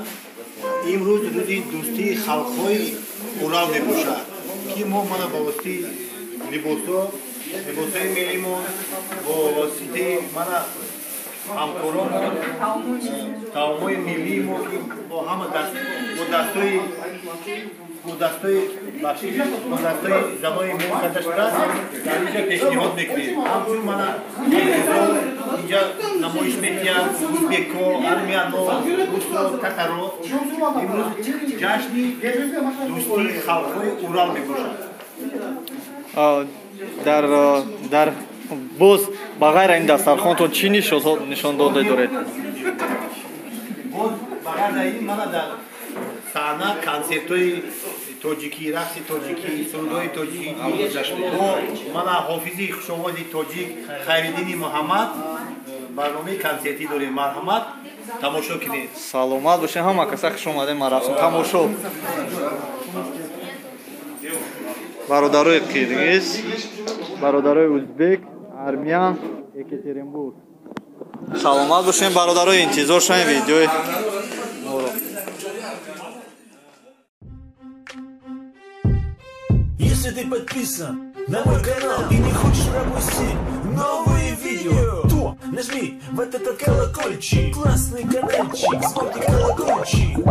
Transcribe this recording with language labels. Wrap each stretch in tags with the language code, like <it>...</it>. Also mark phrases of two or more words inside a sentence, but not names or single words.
<tg>имрӯз рӯзи дӯстии халқҳои Урал мебошад ки мо мана ба воситаи либосҳои миллимон бо воситаи мана ҳамкоромон таомҳои миллии мо бо ҳама бо дастҳои занои мо карда шуда дар инҷа пешниҳод мекунем. ҳамчун мана</tg> <fa>اینجا نمایش می‌کنند ازبک‌ها، ارمنی‌ها، روس‌ها، تاتارها. امروز جشنی دوستی خلق‌های اورال می‌باشد.</fa> <tg>در боз ба ғайр ин дастархонтон чӣ нишондода доред? боз ба ғайр ин мана дар саҳна консертҳои тоҷикӣ, рақси тоҷикӣ, сурудҳои тоҷикӣ бо мана ҳофизи хушоводи тоҷик Хайриддини Муҳаммад барномаи консертӣ дорем. Марҳамат, тамошо кунед. Саломат бошед ҳама каса, хуш омадед. Ма рафтем тамошо. бародарои қирғиз, бародарои узбек, армян, Екатеринбург. Саломат бошед бародарои, интизор шавем видеои моро.</tg> <ru>Если ты подписан на мой канал и не хочешь пропустить новые видео, то нажми вот этот колокольчик, классный каналчик, смотри колокольчик.</ru>